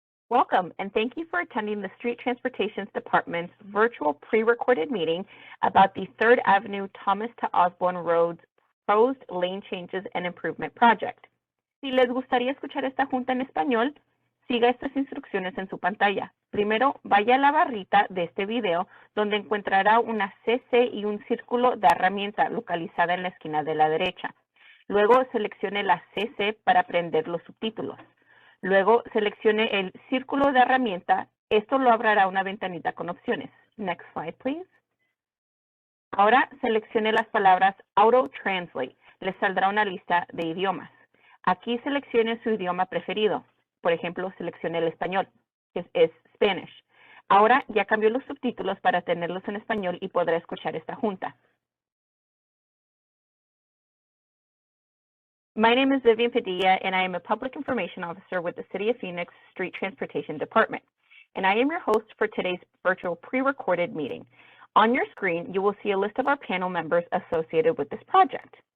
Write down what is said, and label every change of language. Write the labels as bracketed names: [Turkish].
[English] Welcome, and thank you for attending the Street Transportation Department's virtual pre-recorded meeting about the 3rd Avenue Thomas to Osborn Roads proposed lane changes and improvement project. [Spanish] Si les gustaría escuchar esta junta en español, siga estas instrucciones en su pantalla. Primero, vaya a la barrita de este video, donde encontrará una CC y un círculo de herramienta localizada en la esquina de la derecha. Luego, seleccione la CC para prender los subtítulos. Luego, seleccione el círculo de herramienta. Esto lo abrirá una ventanita con opciones. [English] Next slide, please. [Spanish] Ahora, seleccione las palabras Auto Translate. Les saldrá una lista de idiomas. Aquí seleccione su idioma preferido. Por ejemplo, seleccione el español, que es Spanish. Ahora ya cambió los subtítulos para tenerlos en español y podrá escuchar esta junta. [English] My name is Vivian Padilla, and I am a Public Information Officer with the City of Phoenix Street Transportation Department. And I am your host for today's virtual pre-recorded meeting. On your screen, you will see a list of our panel members associated with this project.